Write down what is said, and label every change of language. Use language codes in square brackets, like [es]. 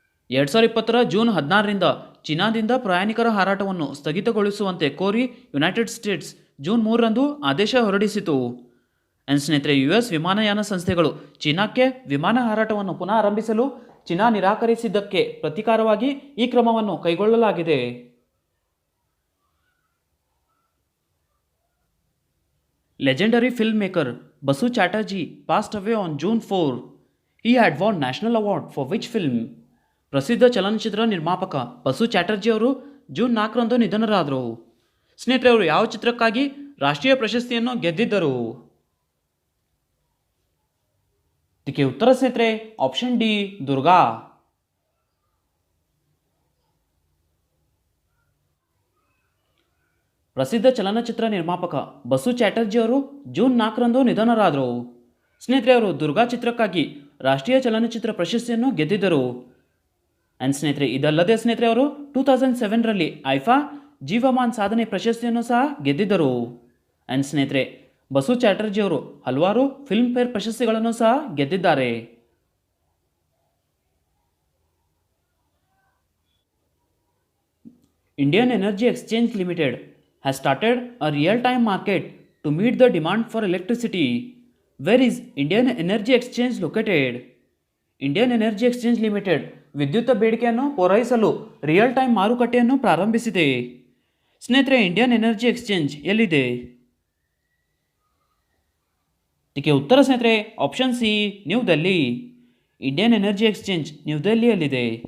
[kn] 2020 June 16ರಿಂದ ಚೀನಾದಿಂದ ಪ್ರಯಾಣಿಕರ ಹಾರಾಟವನ್ನು ಸ್ಥಗಿತಗೊಳಿಸುವಂತೆ ಕೋರಿ ಯುನೈಟೆಡ್ ಸ್ಟೇಟ್ಸ್ ಜೂನ್ 3ರಂದು ಆದೇಶ ಹೊರಡಿಸಿತು. ಆ್ಯಂಡ್ ಸ್ನೇಹಿತರೆ, US ವಿಮಾನಯಾನ ಸಂಸ್ಥೆಗಳು ಚೀನಾಕ್ಕೆ ವಿಮಾನ ಹಾರಾಟವನ್ನು ಪುನಃ ಆರಂಭಿಸಲು ಚೀನಾ ನಿರಾಕರಿಸಿದ್ದಕ್ಕೆ ಪ್ರತೀಕಾರವಾಗಿ ಈ ಕ್ರಮವನ್ನು ಕೈಗೊಳ್ಳಲಾಗಿದೆ. [en] Legendary filmmaker Basu Chatterjee passed away on June 4. He had won National Award for which film? [kn] ಪ್ರಸಿದ್ಧ ಚಲನಚಿತ್ರ ನಿರ್ಮಾಪಕ ಬಸು ಚಾಟರ್ಜಿ ಅವರು ಜೂನ್ 4ರಂದು ನಿಧನರಾದರು. ಸ್ನೇಹಿತರೆ, ಅವರು ಯಾವ ಚಿತ್ರಕ್ಕಾಗಿ ರಾಷ್ಟ್ರೀಯ ಪ್ರಶಸ್ತಿಯನ್ನು ಗೆದ್ದಿದ್ದರು? ಇದಕ್ಕೆ ಉತ್ತರ ಸ್ನೇಹಿತರೆ ಆಪ್ಷನ್ ಡಿ ದುರ್ಗಾ. ಪ್ರಸಿದ್ಧ ಚಲನಚಿತ್ರ ನಿರ್ಮಾಪಕ ಬಸು ಚಾಟರ್ಜಿ ಅವರು ಜೂನ್ 4ರಂದು ನಿಧನರಾದರು. ಸ್ನೇಹಿತರೆ, ಅವರು ದುರ್ಗಾ ಚಿತ್ರಕ್ಕಾಗಿ ರಾಷ್ಟ್ರೀಯ ಚಲನಚಿತ್ರ ಪ್ರಶಸ್ತಿಯನ್ನು ಗೆದ್ದಿದ್ದರು. ಆ್ಯಂಡ್ ಸ್ನೇಹಿತರೆ, ಇದಲ್ಲದೆ ಸ್ನೇಹಿತರೆ ಅವರು 2007ರಲ್ಲಿ ಐಫಾ ಜೀವಮಾನ್ ಸಾಧನೆ ಪ್ರಶಸ್ತಿಯನ್ನು ಸಹ ಗೆದ್ದಿದ್ದರು. ಆ್ಯಂಡ್ ಸ್ನೇಹಿತರೆ, ಬಸು ಚಾಟರ್ಜಿ ಅವರು ಹಲವಾರು ಫಿಲ್ಮ್ ಫೇರ್ ಪ್ರಶಸ್ತಿಗಳನ್ನು ಸಹ ಗೆದ್ದಿದ್ದಾರೆ. [en] Indian Energy Exchange Limited has started a real-time market to meet the demand for electricity. Where is Indian Energy Exchange located? [kn] Indian energy exchange limited ವಿದ್ಯುತ್ ಬೇಡಿಕೆಯನ್ನು ಪೂರೈಸಲು ರಿಯಲ್ ಟೈಮ್ ಮಾರುಕಟ್ಟೆಯನ್ನು ಪ್ರಾರಂಭಿಸಿದೆ. ಸ್ನೇಹಿತರೆ, ಇಂಡಿಯನ್ ಎನರ್ಜಿ ಎಕ್ಸ್ಚೇಂಜ್ ಎಲ್ಲಿದೆ? ಇದಕ್ಕೆ ಉತ್ತರ ಸ್ನೇಹಿತರೆ option C new Delhi. Indian energy exchange new ದೆಲ್ಲಿಯಲ್ಲಿದೆ.